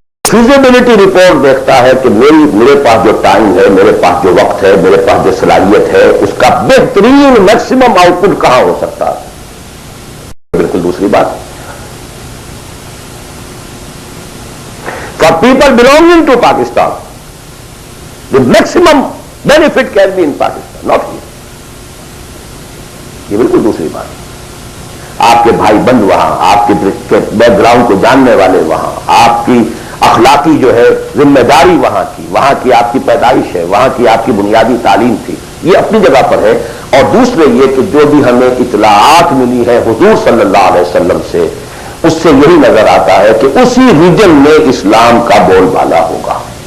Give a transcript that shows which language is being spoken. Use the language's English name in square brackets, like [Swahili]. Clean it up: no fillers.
[Urdu] Feasibility report دیکھتا ہے کہ میرے پاس جو ٹائم ہے، میرے پاس جو وقت ہے، میرے پاس جو صلاحیت ہے، اس کا بہترین میکسیمم آؤٹ پٹ کہاں ہو سکتا ہے، بالکل دوسری بات. [English] For people belonging to Pakistan the maximum benefit can be in Pakistan, not here. [Urdu] یہ بالکل دوسری بات. آپ کے بھائی بند وہاں، آپ کے بیک گراؤنڈ کو جاننے والے وہاں، آپ کی اخلاقی جو ہے ذمہ داری وہاں کی آپ کی پیدائش ہے، وہاں کی آپ کی بنیادی تعلیم تھی، یہ اپنی جگہ پر ہے. اور دوسرے یہ کہ جو بھی ہمیں اطلاعات ملی ہے حضور صلی اللہ علیہ وسلم سے، اس سے یہی نظر آتا ہے کہ اسی ریجن میں اسلام کا بول بالا ہوگا.